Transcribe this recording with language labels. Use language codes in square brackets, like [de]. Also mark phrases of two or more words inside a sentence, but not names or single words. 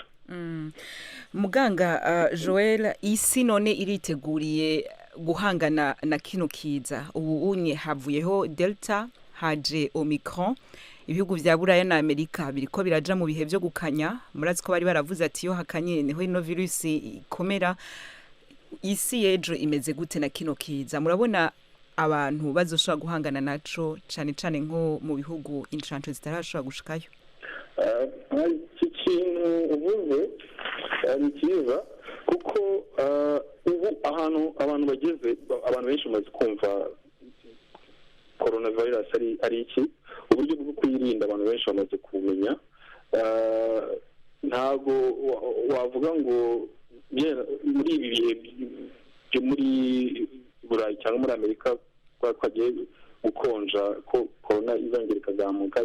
[rn] muganga Joel isi none iriteguriye guhangana na kino kiza ubu unye havuyeho delta haje omicron ibihugu vya Buraya na Amerika biriko biraja mu bihe byo gukanya murazi ko bari baravuze ati yo hakanye neho ino virusi ikomera isi yejo imeze gute na kino kiza murabona abantu bazoshobora guhangana naco cane nko mu bihugu incanco zitarashobora gushikayo [rw] iki kintu uvuze ni cyiza kuko ubu abantu bageze abantu benshi bamaze kumva coronavirus ari iki uburyo bwo kuyirinda abantu benshi bamaze kumenya ntabwo wavuga ngo muri ibi bihe byo muri burayi cyangwa muri amerika kwagiye gukonja ko korona izongera ikazamuka.